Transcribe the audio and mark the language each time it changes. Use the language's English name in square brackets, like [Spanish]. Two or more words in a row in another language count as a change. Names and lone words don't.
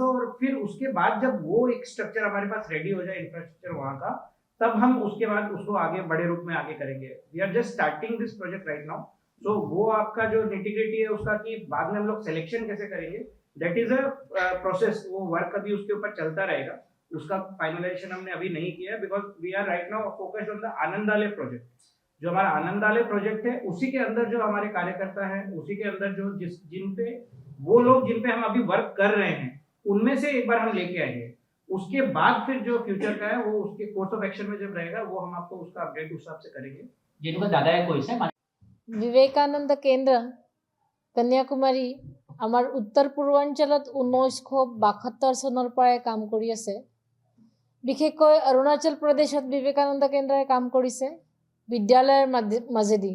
[Hindi] और फिर उसके बाद जब वो एक स्ट्रक्चर हमारे पास रेडी हो जाए इंफ्रास्ट्रक्चर वहाँ का, तब हम उसके बाद उसको आगे बड़े रूप में आगे करेंगे। [English] We are just starting this project right now. [Hindi] सो वो आपका जो निटिग्रिटी है उसका कि बाद में हम लोग सिलेक्शन कैसे करेंगे, [English] that is a process. [Hindi] वो वर्क अभी उसके ऊपर चलता रहेगा, उसका फाइनलाइजेशन हमने अभी नहीं किया है [English] because we are right now focused on the Anandalaya project. [Hindi] जो हमारा आनंदालय प्रोजेक्ट है उसी के अंदर जो हमारे कार्यकर्ता हैं, उसी के अंदर जो जिन पे वो लोग जिन पे हम अभी वर्क कर रहे हैं उनमें से एक बार हम लेके आएंगे। उसके बाद फिर जो फ्यूचर का है वो उसके [English] course of action [Hindi] में जब रहेगा वो हम आपको उसका अपडेट उस हिसाब से करेंगे। [Assamese] যেনেকুৱা দাদাই কৈছে বিবেকানন্দ কেন্দ্ৰ কন্যাকুমাৰী আমাৰ উত্তৰ পূৰ্বাঞ্চলত 1972 চনৰ পৰাই কাম কৰি আছে। বিশেষকৈ অৰুণাচল প্ৰদেশত বিবেকানন্দ কেন্দ্ৰই কাম কৰিছে বিদ্যালয়ৰ মাজেদি।